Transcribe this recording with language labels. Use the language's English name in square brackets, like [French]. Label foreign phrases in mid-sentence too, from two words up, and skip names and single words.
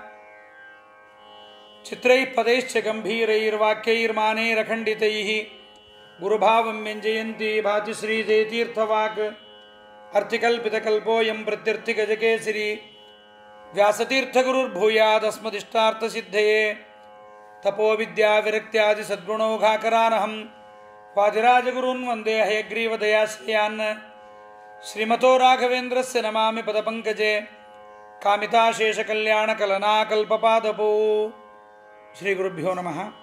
[Sanskrit] ಚಿತ್ರೈಃ ಪದೈಶ್ಚ ಗಂಭೀರೈರ್ವಾಕ್ಯೈರ್ಮಾನೈರಖಂಡಿತೈಃ ಗುರುಭಾವಂ ವ್ಯಂಜಯಂತಿ ಭಾತಿ ಶ್ರೀ ಜಯತೀರ್ಥವಾಕ್. ಅರ್ಥಿಕಲ್ಪಿತಕಲ್ಪೋಯಂ ಪ್ರತ್ಯರ್ಥಿಗಜಕೇಸರಿ ವ್ಯಾಸತೀರ್ಥಗುರುರ್ಭೂಯಾದಸ್ಮದಿಷ್ಟಾರ್ಥಸಿದ್ಧಯೇ. ತಪೋ ವಿದ್ಯಾ ವಿರಕ್ತ್ಯಾದಿ ಸದ್ಗುಣೌಘಾಕರಾನಹಂ ವಾದಿರಾಜಗುರುನ್ ವಂದೇ ಹಯಗ್ರೀವದಯಾಶ್ರಯಾನ್. ಶ್ರೀಮತೋ ರಾಘವೇಂದ್ರಸ್ಯ ನಮಾಮಿ ಪದಪಂಕಜೆ ಕಾಮಿತಾಶೇಷಕಲ್ಯಾಣಕಲನಾಕಲ್ಪಪಾದಪೋ. ಶ್ರೀ ಗುರುಭ್ಯೋ ನಮಃ.